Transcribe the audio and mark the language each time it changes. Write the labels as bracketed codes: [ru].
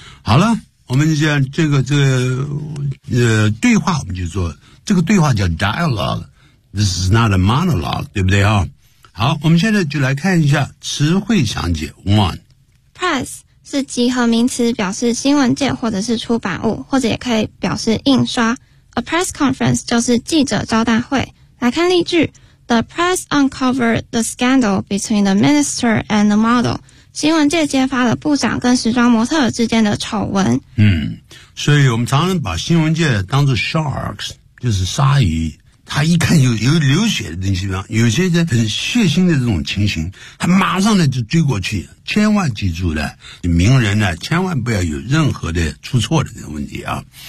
[zh] 好了，我们讲这个对话，我们就说这个对话叫 dialogue， [en] this is not a monologue， [zh] 对不对啊？好，我们现在就来看一下词汇详解 one。 Press 是集合名词，表示新闻界或者是出版物，或者也可以表示印刷。 A press conference 就是记者招待会。来看例句。 [en] The press uncovered the scandal between the minister and the model. [zh] 新闻界揭发了部长跟时装模特之间的丑闻。嗯，所以我们常常把新闻界当作 sharks， 就是鲨鱼。他一看有流血的东西，有些人很血腥的这种情形，他马上呢就追过去。千万记住了，名人呢千万不要有任何的出错的这个问题啊。